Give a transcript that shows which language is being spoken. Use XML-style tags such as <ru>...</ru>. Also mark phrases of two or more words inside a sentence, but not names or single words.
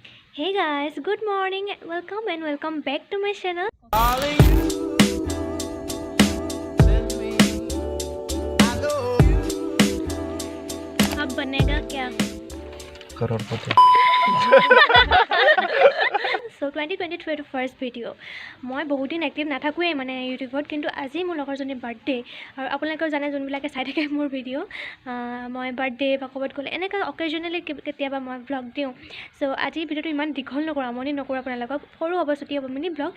<en>Hey guys, good morning, welcome back to my channel.</en> <hi>अब बनेगा क्या? करोड़पति।</hi> <as>So 2023</as> <en>first video'</en> <as>মই বহুত দিন এক্টিভ নাথাকোঁৱেই মানে ইউটিউবত, কিন্তু আজি মোৰ লগৰজনীৰ বাৰ্থডে আৰু আপোনালোকেও জানে যোনবিলাকে চাই থাকে মোৰ ভিডিঅ' মই বাৰ্থডে বা ক'ৰবাত গ'লে এনেকৈ অকেজনেলি কেতিয়াবা মই ভ্লগ দিওঁ। চ' আজি ভিডিঅ'টো ইমান দীঘল নকৰোঁ, আমনি নকৰোঁ আপোনালোকক, সৰু হ'ব ছুটি হ'ব</as> <en>mini vlog.</en>